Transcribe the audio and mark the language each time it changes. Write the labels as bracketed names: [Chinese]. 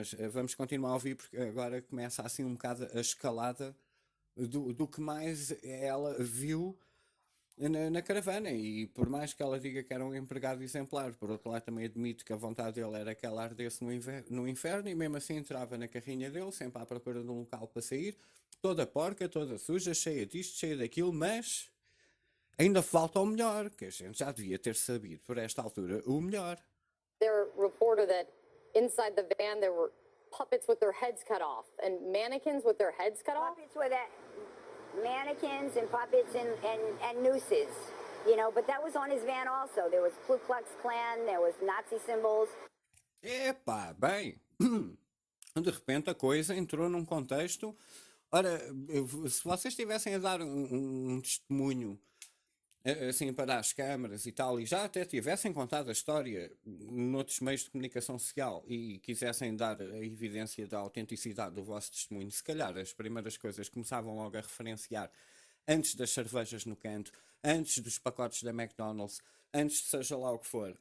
[Portuguese] Mas vamos continuar a ouvir, porque agora começa assim um bocado a escalada do que mais ela viu na caravana, e por mais que ela diga que era um empregado exemplar, por outro lado também admito que a vontade dele era que ela ardesse no inferno, e mesmo assim entrava na carrinha dele, sempre à procura de um local para sair, toda porca, toda suja, cheia disto, cheia daquilo, mas ainda falta o melhor, que a gente já devia ter sabido por esta altura, o melhor. [English] There reported that inside the van there were puppets with their heads cut off and mannequins with their heads cut off. Puppets with that. Mannequins and puppets and nooses, but that was on his van also. There was Ku Klux Klan, there was Nazi symbols. [Portuguese] Epá, bem, de repente a coisa entrou num contexto. Ora, se vocês estivessem a dar um testemunho assim para as câmaras e tal, e já até tivessem contado a história noutros meios de comunicação social e quisessem dar a evidência da autenticidade do vosso testemunho, se calhar as primeiras coisas começavam logo a referenciar antes das cervejas no canto, antes dos pacotes da McDonald's, antes de seja lá o que for.